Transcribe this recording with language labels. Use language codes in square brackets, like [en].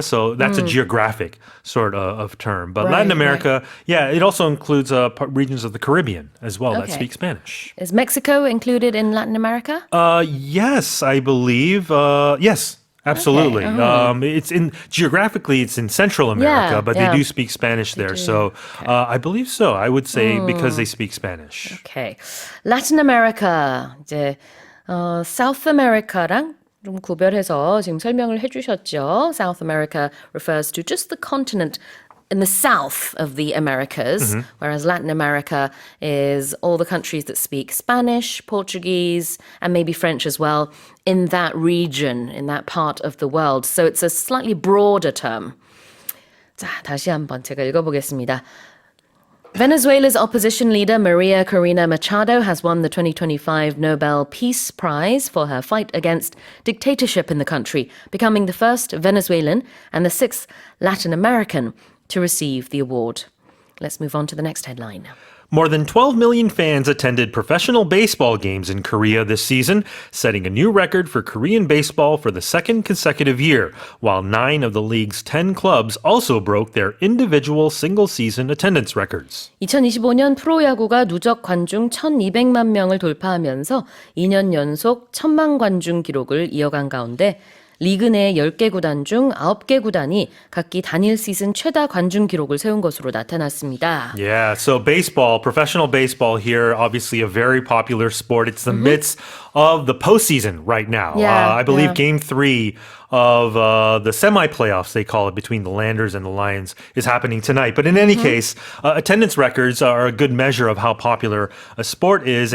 [en] So that's a geographic sort of term. But Latin America, it also includes regions of the Caribbean as well that speak Spanish. Is Mexico included in Latin America? Yes, I believe. Yes. Absolutely. Okay. Geographically, it's in Central America, but they do speak Spanish there. So I believe so. I would say because they speak Spanish. Okay. [ko] Latin America, 이제 South America랑 좀 구별해서 지금 설명을 해주셨죠. [en] South America refers to just the continent in the south of the Americas, whereas Latin America is all the countries that speak Spanish, Portuguese, and maybe French as well in that region, in that part of the world. So it's a slightly broader term. [ko] 자, 다시 한번 제가 읽어보겠습니다. [en] Venezuela's opposition leader, Maria Corina Machado, has won the 2025 Nobel Peace Prize for her fight against dictatorship in the country, becoming the first Venezuelan and the sixth Latin American to receive the award. Let's move on to the next headline. More than 12 million fans attended professional baseball games in Korea this season, setting a new record for Korean baseball for the second consecutive year, while 9 of the league's 10 clubs also broke their individual single-season attendance records. [ko] 2025년 프로야구가 누적 관중 1,200만 명을 돌파하면서 2년 연속 1,000만 관중 기록을 이어간 가운데 리그 내 10개 구단 중 9개 구단이 각기 단일 시즌 최다 관중 기록을 세운 것으로 나타났습니다. [en] Yeah, so baseball, professional baseball here, obviously a very popular sport. It's the midst of the postseason right now. Yeah, I believe yeah. Game 3 of the semi-playoffs, they call it, between the Landers and the Lions is happening tonight. But in any case, attendance records are a good measure of how popular a sport is.